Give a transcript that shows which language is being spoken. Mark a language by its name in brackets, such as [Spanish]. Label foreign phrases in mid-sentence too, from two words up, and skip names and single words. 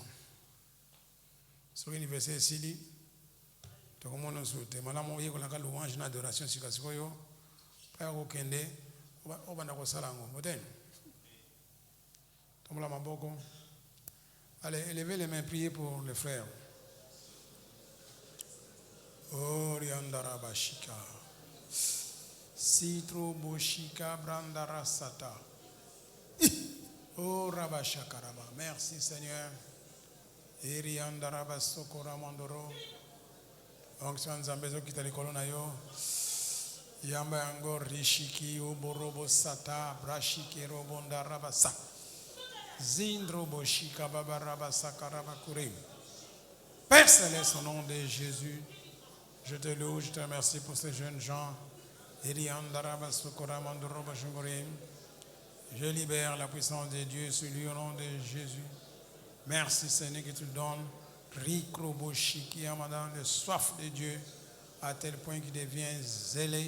[French] Sur l'université ici, tu commences à souhaiter. Madame, on y a la louange et adoration, si vous avez pas au kende, on va dans le salon. Allez, élevez les mains, priez pour les frères. Oh, Riandara Bashika. Citro Boshika Brandara Sata. Oh, Rabashakaraba. Merci, Seigneur. Riandara Basokora Mandoro. Onction Zambezo Kitali Kolonayo. Yamba Angor Rishiki Oborobo Sata. Brashiki Robonda Rabasa. Zindro Boshika Babaraba Sakaraba Kurim. Père Céleste, au nom de Jésus. Je te loue, je te remercie pour ces jeunes gens. Je libère la puissance de Dieu sur lui au nom de Jésus. Merci Seigneur que tu le donnes. Le soif de Dieu à tel point qu'il devient zélé.